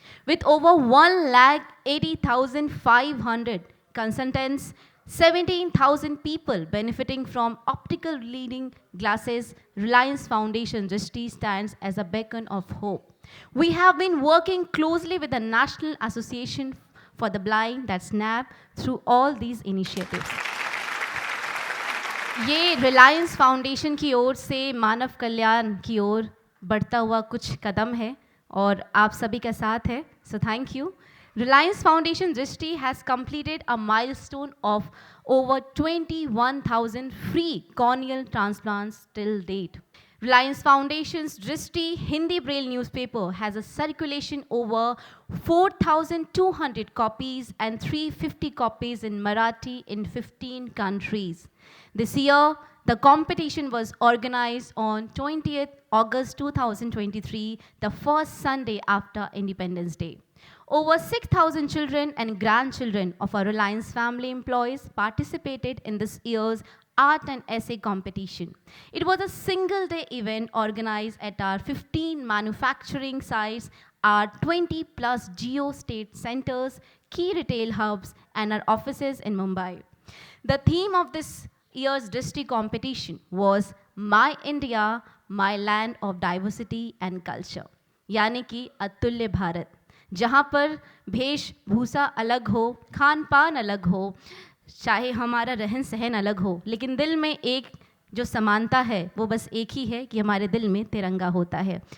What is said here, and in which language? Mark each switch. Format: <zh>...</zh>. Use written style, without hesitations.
<en>With over 1,80,500 consultants, 17,000 people benefiting from optical reading glasses, Reliance Foundation Drishti stands as a beacon of hope. We have been working closely with the National Association for the Blind, that's NAB, through all these initiatives.</en> <hi>ये Reliance foundation की ओर से मानव कल्याण की ओर बढ़ता हुआ कुछ कदम है और आप सभी का साथ है,</hi> <en>so thank you. Reliance Foundation Drishti has completed a milestone of over 21,000 free corneal transplants till date. Reliance Foundation's Drishti Hindi Braille newspaper has a circulation over 4,200 copies and 350 copies in Marathi in 15 countries. This year, the competition was organized on 20th August 2023, the first Sunday after Independence Day. Over 6,000 children and grandchildren of our Reliance family employees participated in this year's art and essay competition. It was a single-day event organized at our 15 manufacturing sites, our 20-plus geo-state centers, key retail hubs, and our offices in Mumbai. The theme of this year's Drishti competition was My India, My Land of Diversity and Culture,</en> <hi>यानी कि अतुल्य भारत, जहाँ पर वेशभूषा अलग हो, खान पान अलग हो, चाहे हमारा रहन सहन अलग हो, लेकिन दिल में एक जो समानता है वो बस एक ही है कि हमारे दिल में तिरंगा होता है.</hi>